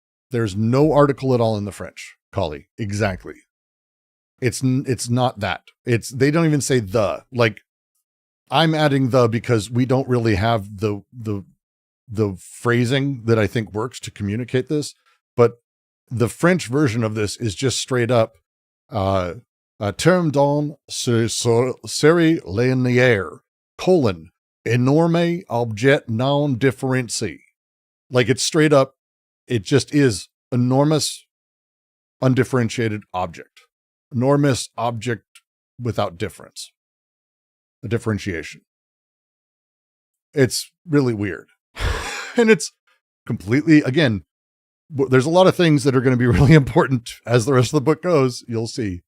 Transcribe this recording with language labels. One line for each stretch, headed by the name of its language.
English: There's no article at all in the French, Collie. Exactly. It's not that. They don't even say the. Like, I'm adding the because we don't really have the phrasing that I think works to communicate this. But the French version of this is just straight up,
French: terme dans ce série linéaire, énorme objet non différencié.
English: Like, it's straight up, it just is enormous, undifferentiated object. Enormous object without difference. A differentiation. It's really weird. And it's completely, again, there's a lot of things that are going to be really important as the rest of the book goes, you'll see.